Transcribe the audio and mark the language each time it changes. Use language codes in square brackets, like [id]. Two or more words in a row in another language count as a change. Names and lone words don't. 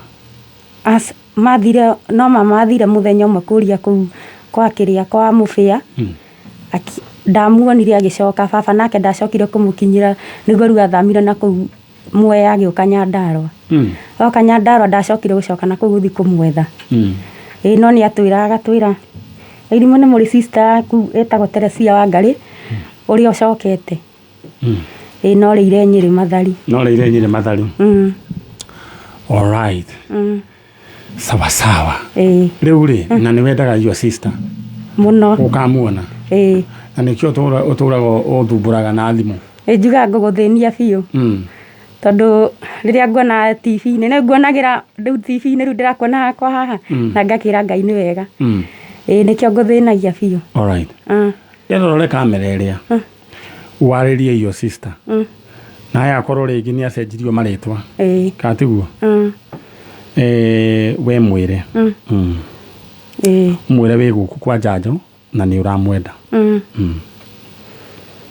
[ki] mathire no mama athire mũthenya ũmwe kũria kũu kwa mũbĩa ndamuonire agĩcoka baba nake ndacokire kũmũkinyĩra nĩguo rĩu athamire na kũu Mwea agĩũka Nyandarua oka Nyandarua ndacokire gũcoka na kũu gũthiĩ kũmwetha no nĩ agatwĩra Irimũ nĩ mũrĩ sister yaku etagwo Teresia Wangari ũrĩa ũcokete no rĩire Nyĩrĩ Mathari [en] all right [ki] sawa rĩu rĩ na nĩ wendaga [en] your sister [ki] mũno ũkamuona na nĩkĩo ũtũraga ũthumbũraga na thimũ njugaga ngũgũthĩnia biũ tondũ rĩrĩa nguona TV-inĩ nĩ nguonagĩra rĩu TV-inĩ rĩu ndĩrakuona hakwa haha na ngakĩra Ngai nĩ wega nĩkĩo ngũthĩnagia biũ [en] all right [ki] rore kamera ĩrĩa warĩrie [en] your sister [ki] na yakorwo rĩngĩ nĩ acenjirio marĩtwa katiguo we mwĩre mwĩre wĩ gũkũ kwa Njanjo na nĩ ũramwenda